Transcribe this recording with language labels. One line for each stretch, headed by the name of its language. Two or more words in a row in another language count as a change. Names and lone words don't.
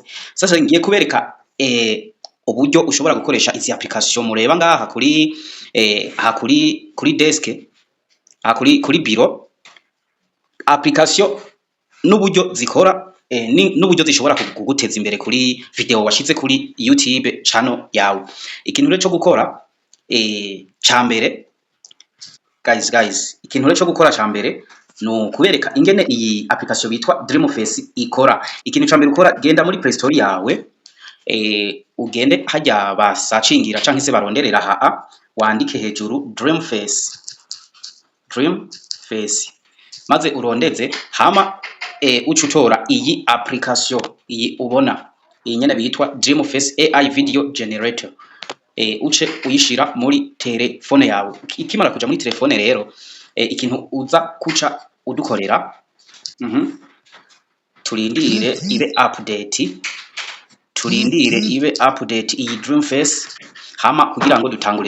Rundi: Sasa ngiye kubereka uburyo ushobora gukoresha izi application mureba ngaha kuri desk, kuri biro, application n'uburyo zikora, n'uburyo zishobora kuguteza imbere kuri video washize kuri YouTube channel yawe. Ikintu rero cyo gukora cambere guys, ikintu rero cyo gukora cambere no kubereka ingene iyi application bitwa Dreamface ikora. Ikintu cambere ukora, genda muri Play Store yawe, ugende hajya basacingira canke se baronderera wandike hejuru dream face maze urondeze hama ucutora iyi application iyi ubona iyi nyene bitwa dream face AI video generator uce uyishira muri telefone yawe. Ikimara kuja muri telefone rero ikintu uza kuca udukorera turindire ibe update iyi dream face hama kugira ngo dutangure.